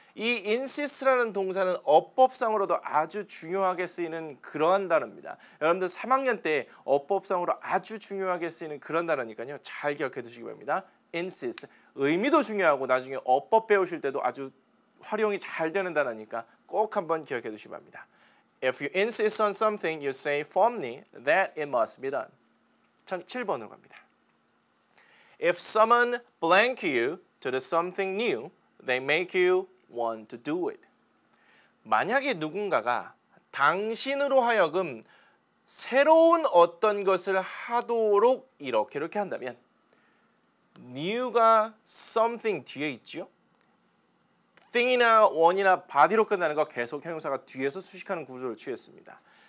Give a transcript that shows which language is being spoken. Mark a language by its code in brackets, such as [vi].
[ko] 이 insist라는 동사는 어법상으로도 아주 중요하게 쓰이는 그러한 단어입니다. 여러분들 3학년 때 어법상으로 아주 중요하게 쓰이는 그런 단어니까요. 잘 기억해 두시기 바랍니다. insist. 의미도 중요하고 나중에 어법 배우실 때도 아주 활용이 잘 되는 단어니까 꼭 한번 기억해 두시기 바랍니다. [en] If you insist on something, you say firmly that it must be done. [ko] 1007번으로 갑니다. [en] If someone blank you to do something new, they make you want to do it. [ko] 만약에 누군가가 당신으로 하여금 새로운 어떤 것을 하도록 이렇게 한다면 new가 something 뒤에 있죠. thing이나 one이나 body로 끝나는 거 계속 형용사가 뒤에서 수식하는 구조를 취했습니다.